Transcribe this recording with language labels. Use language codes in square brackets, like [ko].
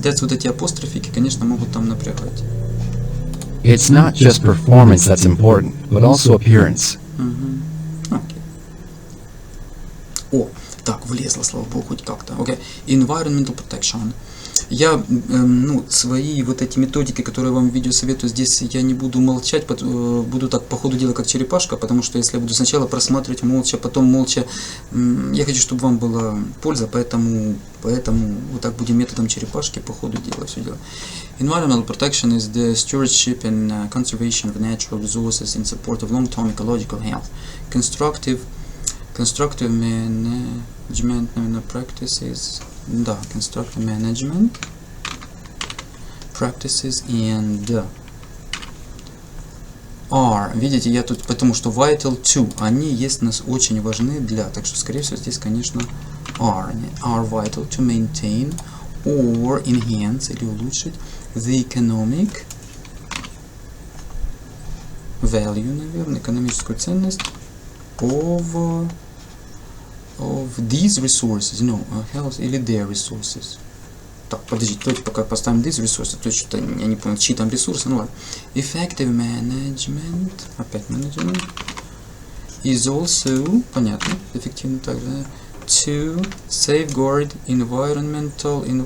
[en] That's [ru] вот эти апострофики, конечно, могут там напрягать. [en] It's not just performance that's important, but also appearance. Okay. [ru] О, так, влезло, слава богу, хоть как-то. [en] Okay. Environmental protection. [ru] Я, свои вот эти методики, которые я вам в видео советую, здесь я не буду молчать, буду так по ходу дела как черепашка, потому что если я буду сначала просматривать молча, потом молча, я хочу, чтобы вам была польза, поэтому вот так будем методом черепашки по ходу дела все делать. [en] Environmental protection is the stewardship and conservation of natural resources in support of long-term ecological health. Constructive management practices, [ru] да, [en] constructive management practices and are, [ru] видите, я тут, потому что [en] vital to, [ru] они есть у нас очень важны для, так что, скорее всего, здесь, конечно, [en] are vital to maintain or enhance, [ru] или улучшить [en] the economic value, [ru] наверное, экономическую ценность [en] of these resources, health [ru] или [en] their resources. [ru] Так, подождите, давайте пока поставим [en] these resources, [ru] то что-то я не понял, чьи там ресурсы, ну ладно. [en] Effective management, [ru] опять [en] management, is also, [ru] понятно, эффективно также, [en] to safeguard environmental